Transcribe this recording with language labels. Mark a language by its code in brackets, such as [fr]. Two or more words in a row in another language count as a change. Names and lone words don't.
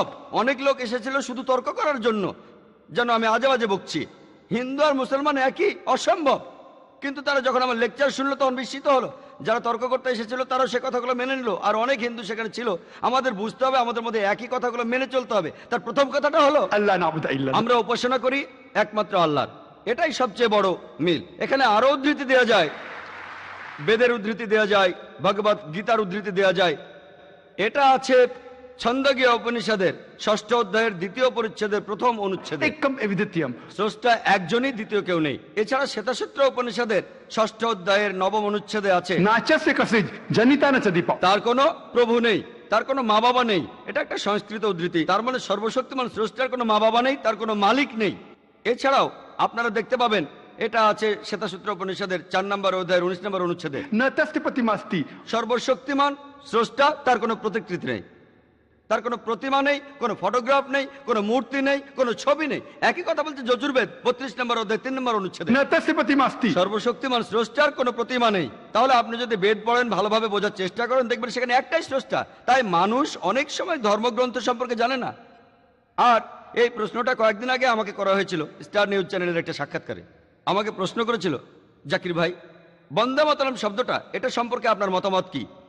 [bn] অনেক লোক এসেছিল শুধু তর্ক করার জন্য, যেন আমি আজে বাজে বকছি। হিন্দু আর মুসলমান একই, অসম্ভব। কিন্তু তারা যখন আমার লেকচার শুনলো তখন বিস্মিত হলো। যারা তর্ক করতে এসেছিল তারাও সে কথাগুলো মেনে নিল। আর অনেক হিন্দু সেখানে ছিল। আমাদের বুঝতে হবে, আমাদের মধ্যে একই কথাগুলো মেনে চলতে হবে। তার প্রথম কথাটা হলো [ar] ألا نعبد إلا الله। [bn] আমরা উপাসনা করি একমাত্র আল্লাহর। এটাই সবচেয়ে বড় মিল। এখানে আরো উদ্ধৃতি দেওয়া যায়, বেদের উদ্ধৃতি দেওয়া যায়, ভগবত গীতার উদ্ধৃতি দেওয়া যায়। এটা আছে ছন্দগীয় উপনিষদের 6ষ্ঠ অধ্যায়ের 2য় পরিচ্ছেদের 1ম অনুচ্ছেদে। [sa] एकम अद्वितीयम। [bn] স্রষ্টা একজনই, দ্বিতীয় কেউ নেই। এছাড়া শ্বেতাসূত্র উপনিষদের 6ষ্ঠ অধ্যায়ের 9ম অনুচ্ছেদে আছে [sa] नाचस्य कसिज जनिता न च दीपा। [bn] তার কোনো প্রভু নেই, তার কোনো মা বাবা নেই। এটা একটা সংস্কৃত উদ্ধৃতি। তার মানে সর্বশক্তিমান স্রষ্টার কোনো মা বাবা নেই, তার কোনো মালিক নেই। এছাড়াও আপনারা দেখতে পাবেন, এটা আছে শ্বেতাসূত্র উপনিষদের 4 নম্বর অধ্যায়ের 19 নম্বর অনুচ্ছেদে, [sa] न तस्य प्रतिमास्ति। [bn] সর্বশক্তিমান স্রষ্টা, তার কোনো প্রতিকৃতি নেই, তার কোনো প্রতিমা নেই, কোনো ফটোগ্রাফ নেই, কোনো মূর্তি নেই, কোনো ছবি নেই। একই কথা বলছে যজুর্বেদ 32 নম্বর অধ্যায় 3 নম্বর অনুচ্ছেদে, [sa] न तस्य प्रतिमास्ति। [bn] সর্বশক্তিমান স্রষ্টার কোনো প্রতিমা নেই। তাহলে আপনি যদি বেদ পড়েন, ভালোভাবে বোঝার চেষ্টা করেন, দেখবেন সেখানে একটাই স্রষ্টা। তাই মানুষ অনেক সময় ধর্মগ্রন্থ সম্পর্কে জানে না। আর এই প্রশ্নটা কয়েকদিন আগে আমাকে করা হয়েছিল স্টার নিউজ চ্যানেলের একটা সাক্ষাৎকারে। আমাকে প্রশ্ন করেছিল, জাকির ভাই, বন্দে মাতরম শব্দটা, এটা সম্পর্কে আপনার মতামত কি?